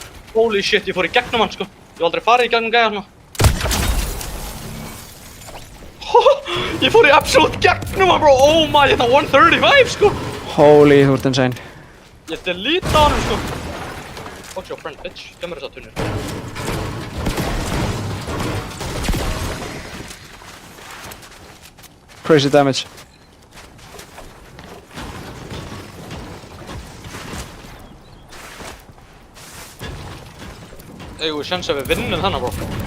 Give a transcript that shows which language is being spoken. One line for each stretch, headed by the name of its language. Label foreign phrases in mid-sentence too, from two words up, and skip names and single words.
English: Holy shit,
Icelandic: ég fór í gegnum hann, sko. Ég hef aldrei farið í gegnum gæja svona. Ég fór í absolutt gegnum hann, bro.
English: Oh my,
Icelandic: ég það 135, sko. Holy, þú ert insane. Ég delete á hann, sko.
English: Watch your friend, bitch.
Icelandic: Gef mér þessa tunnur.
English: Crazy damage.
Icelandic: Eigum við sjans að við vinnum þennan, bro?